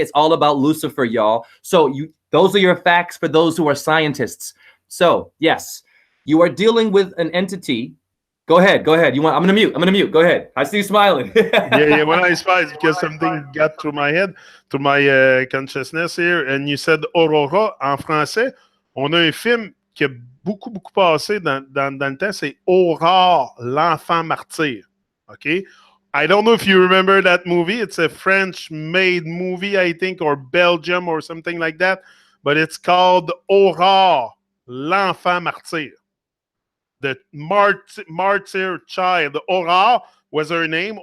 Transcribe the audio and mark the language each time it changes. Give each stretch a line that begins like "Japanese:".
English: It's all about Lucifer, y'all. So those are your facts for those who are scientists. So yes, you are dealing with an entity. Go ahead. I'm gonna mute. Go ahead. I see you smiling. Yeah. When I smile, it's because something got through my head, through my consciousness here. And you said Aurora
French: en français. On a un film qui a beaucoup passé dans le temps. C'est Aurore, l'enfant martyr.
English: OK? I don't know if you remember that movie. It's a French-made movie, I think, or Belgium or something like that. But it's called Aurore, l'enfant martyr. The martyr child. Aurore was her name.